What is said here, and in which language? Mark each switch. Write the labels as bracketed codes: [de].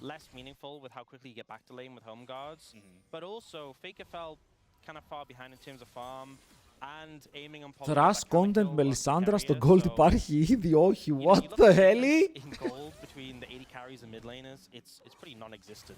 [en] Less meaningful with how quickly you get back to lane with home guards, but also Faker fell kind of far behind in terms of farm and aiming on poly. [el] Thrash content με Λισάνδρα στο Gold υπάρχει ήδη, όχι, [en] what the hell? In gold between the 80 carries and mid laners, it's pretty non-existent.